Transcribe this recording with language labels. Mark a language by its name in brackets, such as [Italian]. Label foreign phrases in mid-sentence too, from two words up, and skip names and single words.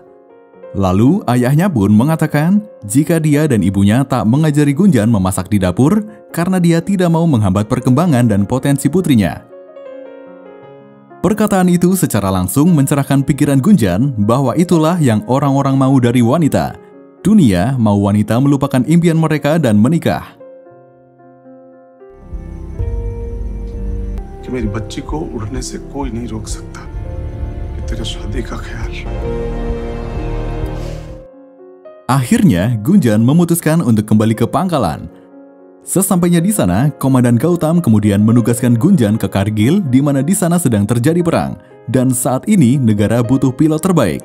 [Indonesian] Lalu ayahnya pun mengatakan jika dia dan ibunya tak mengajari Gunjan memasak di dapur karena dia tidak mau menghambat perkembangan dan potensi putrinya. Perkataan itu secara langsung mencerahkan pikiran Gunjan bahwa itulah yang orang-orang mau dari wanita. Dunia mau wanita melupakan impian mereka dan menikah. [Hindi] कि मेरी बच्ची को उड़ने से कोई नहीं रोक सकता कि तेरे शादी का ख्याल. [Indonesian] Akhirnya, Gunjan memutuskan untuk kembali ke pangkalan. Sesampainya di sana, Komandan Gautam kemudian menugaskan Gunjan ke Kargil di mana di sana sedang terjadi perang dan saat ini negara butuh pilot terbaik.